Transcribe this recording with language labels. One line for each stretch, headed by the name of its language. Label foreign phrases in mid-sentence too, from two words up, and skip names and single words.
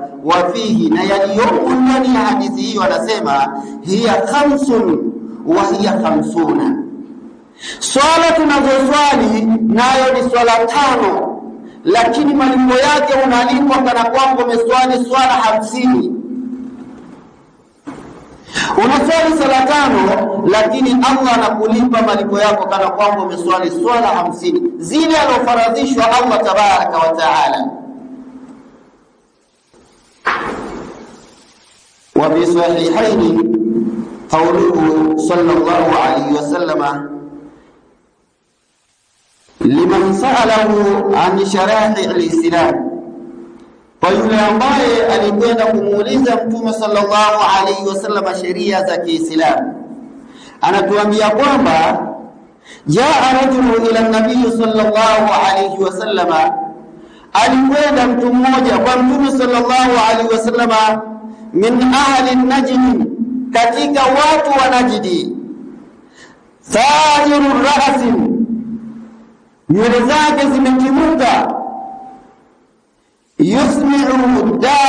Arabic: وفيه,
Swahili: na yaliyomo ndani ya hadithi hiyo, anasema
Arabic: هي خمس وهي خمسون,
Swahili: swala tunazoswali nayo ni swala 5, lakini malipo yake unalipwa kana kwamba umeswali swala 50. Unaswali swala 5, lakini Allah anakulipa malipo yako kana kwamba umeswali swala 50 zile alofaradhishwa
Arabic: الله تبارك وتعالى. وفي صحيحين قوله صلى الله عليه وسلم لمن سأله عن شرائع الإسلام, kwa
Swahili: yule ambaye alikwenda kumuuliza Mtume
Arabic: صلى الله عليه وسلم
Swahili: sheria za Kiislamu, anatuambia kwamba
Arabic: جاء رجل إلى النبي صلى الله عليه وسلم,
Swahili: alikwenda mtu mmoja kwa Mtume
Arabic: صلى الله عليه وسلم من أهل نجد,
Swahili: katika watu wa Najdi,
Arabic: ثائر الرأس,
Swahili: nywele zake zimetimuka, yusmi'u